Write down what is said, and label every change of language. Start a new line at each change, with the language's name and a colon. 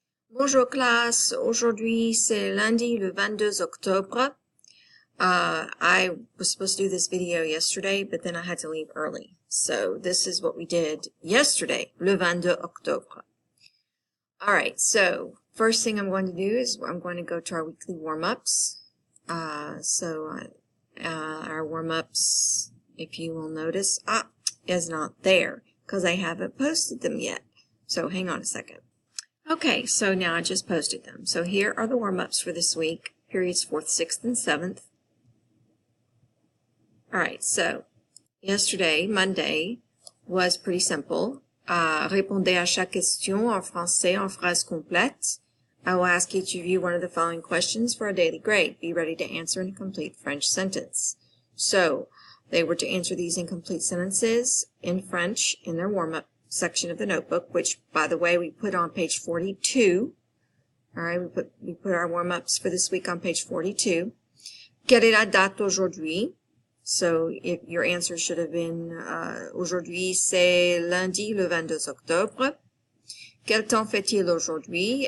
French: Bonjour classe, aujourd'hui c'est lundi le 22 octobre.
English: I was supposed to do this video yesterday, but then I had to leave early. So this is what we did yesterday,
French: le 22 octobre.
English: Alright, so first thing I'm going to do is I'm going to go to our weekly warm-ups. Our warm-ups, if you will notice, is not there because I haven't posted them yet. So hang on a second. Okay, so now I just posted them. So here are the warm-ups for this week, periods 4th, 6th, and 7th. Alright, so yesterday, Monday, was pretty simple.
French: Répondez à chaque question en français en phrase complète.
English: I will ask each of you one of the following questions for a daily grade. Be ready to answer in a complete French sentence. So, they were to answer these incomplete sentences in French in their warm-up section of the notebook, which, by the way, we put on page 42. All right, we put our warm-ups for this week on page 42.
French: Quelle est la date aujourd'hui?
English: So if your answer should have been
French: aujourd'hui c'est lundi le 22 octobre. Quel temps fait-il aujourd'hui?